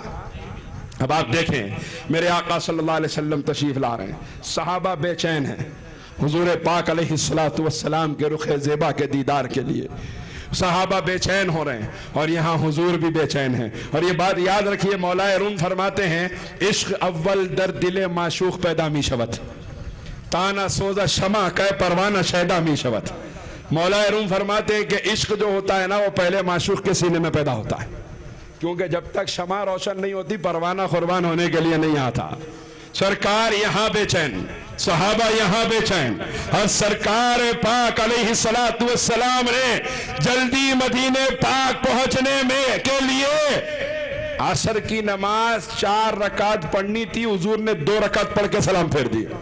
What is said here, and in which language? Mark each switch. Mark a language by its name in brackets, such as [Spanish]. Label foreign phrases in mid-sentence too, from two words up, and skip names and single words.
[Urdu] اب آپ دیکھیں میرے آقا [Arabic] صلی اللہ علیہ وسلم [Urdu] تشریف لا رہے ہیں, صحابہ بے چین ہیں حضور پاک [Arabic] علیہ السلام [Urdu] کے رخ زیبا کے دیدار کے لیے. صحابہ بے چین ہو رہے ہیں اور یہاں حضور بھی بے چین ہیں. اور یہ بات یاد رکھیے, مولا روم فرماتے ہیں [Persian] عشق اول در دل معشوق پیدا می شود, تانا سوزا شمع کہ پروانہ شیدا می شود. [Urdu] مولا روم فرماتے ہیں کہ عشق جو ہوتا ہے نا وہ پہلے معشوق کے سینے میں پیدا ہوتا ہے, کیونکہ جب تک شمع روشن نہیں ہوتی پروانہ قربان ہونے کے لیے نہیں آتا. سرکار یہاں بے چین, صحابہ یہاں بے چین، اور سرکار پاک [Arabic] علیہ السلام [Urdu] نے جلدی مدینے پاک پہنچنے میں کے لیے عصر کی نماز 4 رکعت پڑھنی تھی، حضور نے 2 رکعت پڑھ کے سلام پھیر دیا۔